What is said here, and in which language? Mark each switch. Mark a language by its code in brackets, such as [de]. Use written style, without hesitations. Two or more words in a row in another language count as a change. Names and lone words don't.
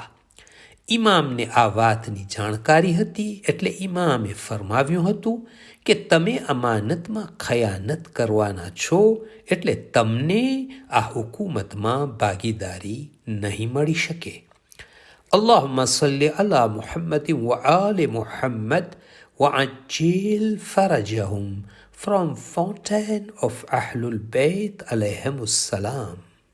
[gu] ઇમામને આ વાતની જાણકારી હતી, એટલે ઇમામે ફરમાવ્યું હતું કે તમે અમાનતમાં ખયાનત કરવાના છો, એટલે તમને આ હુકુમતમાં ભાગીદારી નહીં મળી શકે. [ar] اللهم صل على محمد و آل محمد وعجل فرجهم from Fountain of Ahlul Bayt عليهم السلام.